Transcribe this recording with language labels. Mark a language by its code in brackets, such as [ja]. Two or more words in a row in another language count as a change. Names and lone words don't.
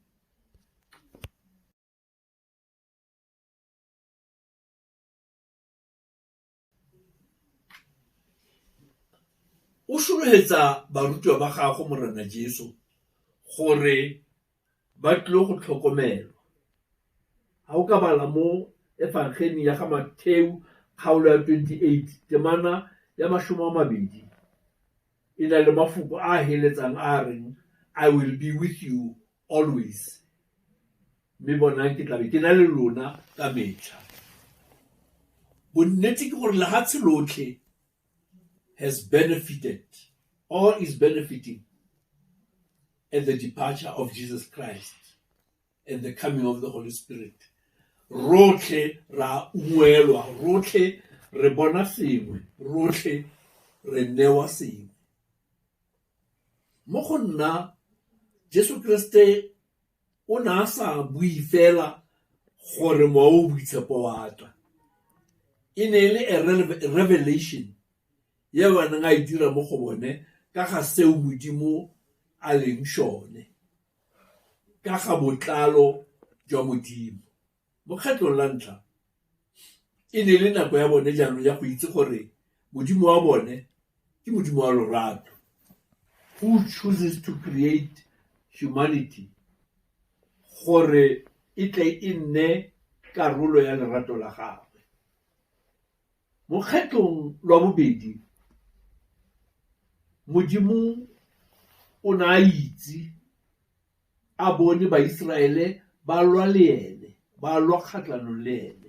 [tn] O šolohetsa barutwa ba gago Morena Jesu gore ba tlile go tlhokomelwa. Ha o ka bala mo efangeding ya ga Matheu kgaolo ya 28 temana ya 20 e na le mafoko a heletsang a reng [en] I will be with you always. [tn] Mme bonang ke tlabe ke na le lona ka metlha. Bonnete ke gore lehatshe lotlhe [en] has benefited or is benefiting at the departure of Jesus Christ and the coming of the Holy Spirit. [tn] Rotlhe ra ungwelwa, rotlhe re bona sengwe, rotlhe re newa sengwe. Mo go nna Jesu Kriste o na sa bui fela gore moa o boitshepo wa tla. E ne le [en] a revelation [tn] ye baneng a e dira mo go bone ka ga seo Modimo a leng shone, ka ga botlalo jwa Modimo. Mo kgetlong la ntlha e ne le nako ya bone jaanong ya go itse gore Modimo wa bone ke Modimo wa lorato, [en] who chooses to create humanity [tn] gore e tle e nne karolo ya lerato la gagwe. Mo kgetlong lwa bobedi Modimo o na itse a bone Baiseraele ba lwa le ene, ba lwa kgatlhanong le ene.